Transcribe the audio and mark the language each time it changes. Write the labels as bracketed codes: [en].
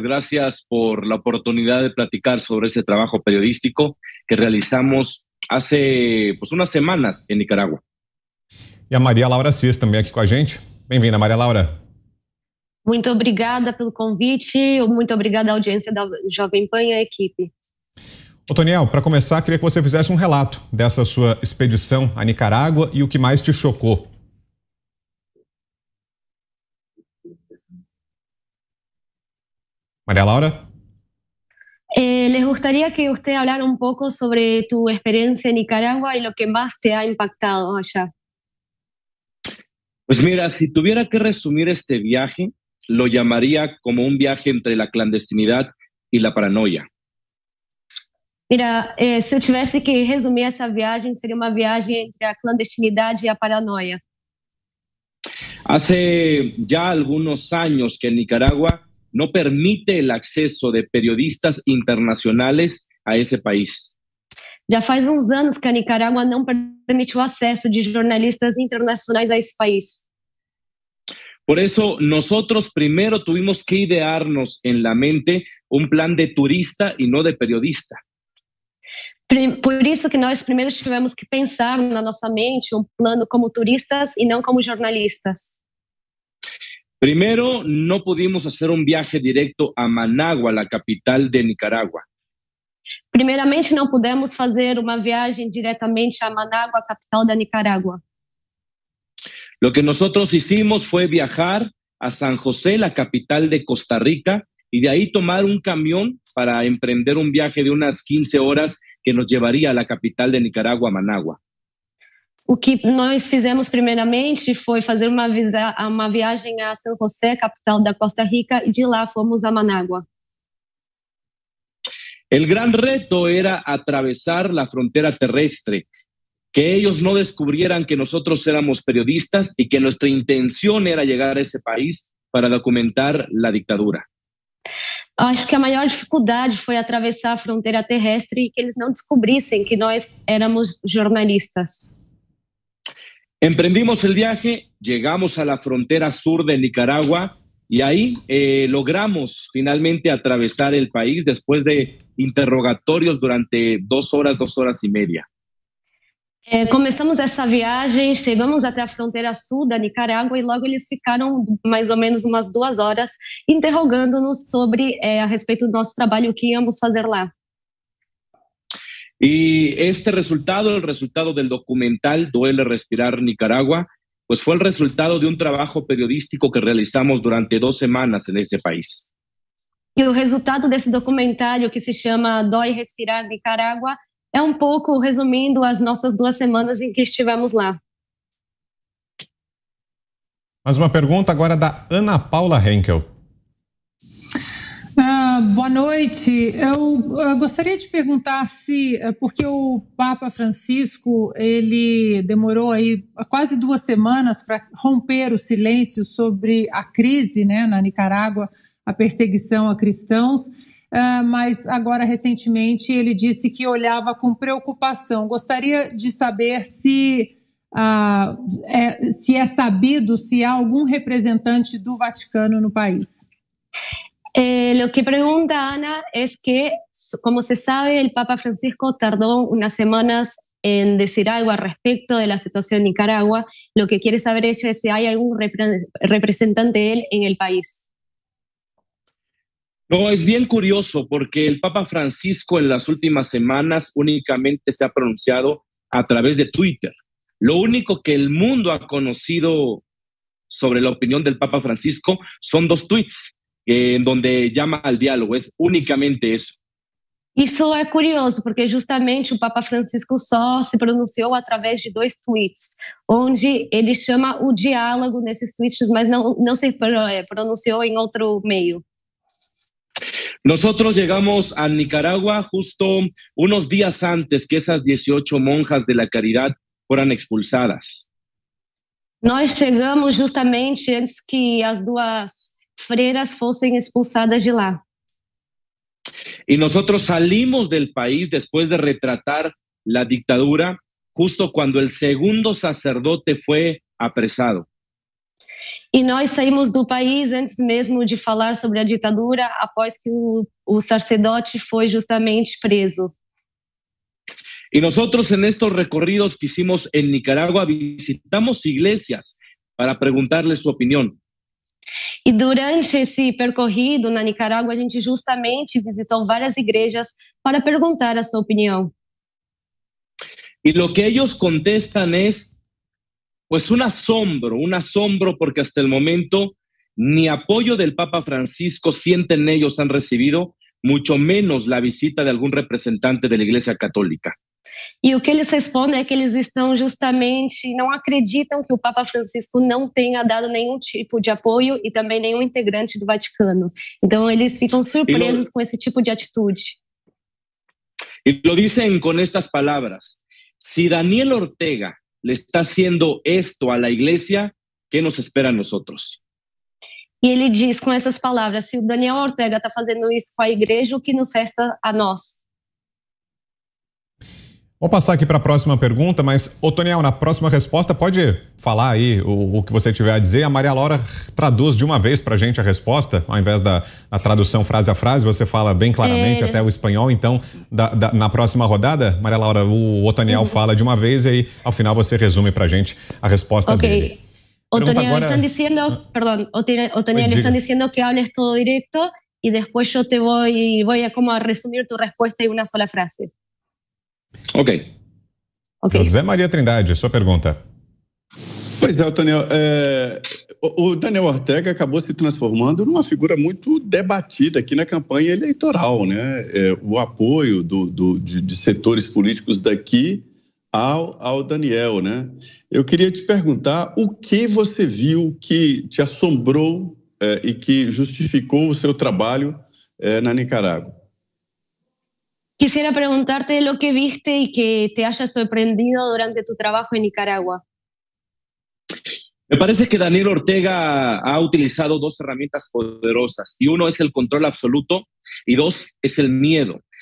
[es] Gracias por la oportunidad de platicar sobre ese trabajo periodístico que realizamos hace unas semanas en Nicaragua. [pt] E a Maria Laura Assis também aqui com a gente. Bem-vinda, Maria Laura. Muito obrigada pelo convite, muito obrigada à audiência da Jovem Pan e à equipe. Otoniel, para começar, queria que você fizesse um relato dessa sua expedição à Nicarágua e o que mais te chocou. Maria Laura? [es] Les gustaría que usted hablara un poco sobre tu experiencia en Nicaragua y lo que más te ha impactado allá. Pues mira, si tuviera que resumir este viaje, lo llamaría como un viaje entre la clandestinidad y la paranoia. [pt] Mira, se eu tivesse que resumir essa viagem, seria uma viagem entre a clandestinidade e a paranoia. [es] Hace ya algunos años que Nicaragua no permite el acceso de periodistas internacionales a ese país. [pt] Já faz uns anos que a Nicarágua não permite o acesso de jornalistas internacionais a esse país. [es] Por eso nosotros primero tuvimos que idearnos en la mente un plan de turista y no de periodista. [pt] Por isso que nós primeiro tivemos que pensar na nossa mente um plano como turistas e não como jornalistas. [es] Primero, no pudimos hacer un viaje directo a Managua, la capital de Nicaragua. [pt] Primeiramente, não pudemos fazer uma viagem diretamente a Managua, a capital da Nicarágua. [es] Lo que nosotros hicimos fue viajar a San José, la capital de Costa Rica, y de ahí tomar un camión para emprender un viaje de unas 15 horas que nos llevaría a la capital de Nicaragua, Managua. [pt] O que nós fizemos primeiramente foi fazer uma viagem a San José, capital da Costa Rica, e de lá fomos a Managua. [es] El gran reto era atravesar la frontera terrestre, que ellos no descubrieran que nosotros éramos periodistas y que nuestra intención era llegar a ese país para documentar la dictadura. [pt] Acho que a maior dificuldade foi atravessar a fronteira terrestre e que eles não descobrissem que nós éramos jornalistas. [es] Emprendimos el viaje, llegamos a la frontera sur de Nicaragua y ahí logramos finalmente atravesar el país después de interrogatorios durante 2 horas y media. [pt] Começamos essa viagem, chegamos até a fronteira sul da Nicarágua e logo eles ficaram mais ou menos umas 2 horas interrogando-nos sobre a respeito do nosso trabalho, o que íamos fazer lá. [es] Y este resultado, el resultado del documental Duele Respirar Nicaragua, pues fue el resultado de un trabajo periodístico que realizamos durante 2 semanas en ese país. [pt] E o resultado desse documentário, que se chama Dói Respirar Nicarágua, é um pouco resumindo as nossas 2 semanas em que estivemos lá. Mais uma pergunta agora da Ana Paula Henkel. Boa noite. Eu gostaria de perguntar se, porque o Papa Francisco, ele demorou aí quase 2 semanas para romper o silêncio sobre a crise, né, na Nicarágua, a perseguição a cristãos, mas agora recentemente ele disse que olhava com preocupação. Gostaria de saber se é sabido se há algum representante do Vaticano no país. [es] Lo que pregunta Ana es que, como se sabe, el Papa Francisco tardó unas semanas en decir algo al respecto de la situación en Nicaragua. Lo que quiere saber ella es si hay algún representante de él en el país. No, es bien curioso porque el Papa Francisco en las últimas semanas únicamente se ha pronunciado a través de Twitter. Lo único que el mundo ha conocido sobre la opinión del Papa Francisco son 2 tweets en donde llama al diálogo. Es únicamente eso. [pt] Isso é curioso, porque justamente o Papa Francisco só se pronunciou através de 2 tweets, onde ele chama o diálogo nesses tweets, mas não se pronunciou em outro meio. [es] Nosotros llegamos a Nicaragua justo unos días antes que esas 18 monjas de la caridad fueran expulsadas. [pt] Nós chegamos justamente antes que as 2 freiras fossem expulsadas de lá. [es] Y nosotros salimos del país después de retratar la dictadura justo cuando el segundo sacerdote fue apresado. [pt] E nós saímos do país antes mesmo de falar sobre a ditadura, após que o sacerdote foi justamente preso. [es] Y nosotros en estos recorridos que hicimos en Nicaragua visitamos iglesias para preguntarles su opinión. [pt] E durante esse percorrido na Nicarágua, a gente justamente visitou várias igrejas para perguntar a sua opinião. [es] Y lo que ellos contestan es, pues un asombro porque hasta el momento ni apoyo del Papa Francisco sienten ellos han recibido, mucho menos la visita de algún representante de la Iglesia Católica. [pt] E o que eles respondem é que eles estão justamente, não acreditam que o Papa Francisco não tenha dado nenhum tipo de apoio e também nenhum integrante do Vaticano. Então eles ficam surpresos com esse tipo de atitude. [es] Y lo dicen con estas palabras: si Daniel Ortega le está haciendo esto a la iglesia, ¿qué nos espera a nosotros? [pt] E ele diz com essas palavras: se o Daniel Ortega está fazendo isso com a igreja, o que nos resta a nós? Vou passar aqui para a próxima pergunta, mas, Otoniel, na próxima resposta, pode falar aí o que você tiver a dizer. A Maria Laura traduz de uma vez para a gente a resposta, ao invés da tradução frase a frase, você fala bem claramente até o espanhol. Então, na próxima rodada, Maria Laura, o Otoniel fala de uma vez e aí, ao final, você resume para a gente a resposta dele. Otoniel, agora... [es] están diciendo, perdón, Otoniel, están diciendo que hables todo directo y después yo te voy a como a resumir tu respuesta en una sola frase. Ok. [pt] José Maria Trindade, sua pergunta. Pois é, Otoniel, o Daniel Ortega acabou se transformando numa figura muito debatida aqui na campanha eleitoral, né? O apoio de setores políticos daqui ao Daniel, né? Eu queria te perguntar o que você viu que te assombrou e que justificou o seu trabalho na Nicarágua. [es] Quisiera preguntarte lo que viste y que te haya sorprendido durante tu trabajo en Nicaragua. Me parece que Daniel Ortega ha utilizado 2 herramientas poderosas, y uno es el control absoluto y 2 es el miedo.